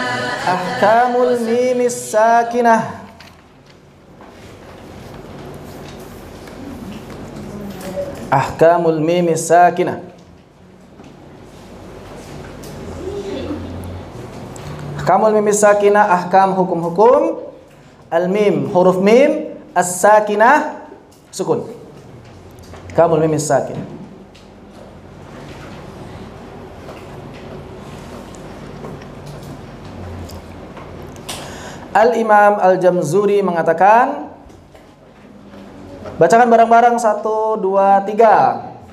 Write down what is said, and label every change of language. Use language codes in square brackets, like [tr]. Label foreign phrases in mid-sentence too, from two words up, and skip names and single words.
[ar] أحكام الميم الساكنة. أحكام الميم الساكنة. أحكام الميم الساكنة، أحكام hukum-hukum الميم، حرف الميم الساكنة سكون. أحكام الميم الساكنة. [id] Al-Imam Al-Jamzuri mengatakan, bacakan bareng-bareng 1, 2, 3.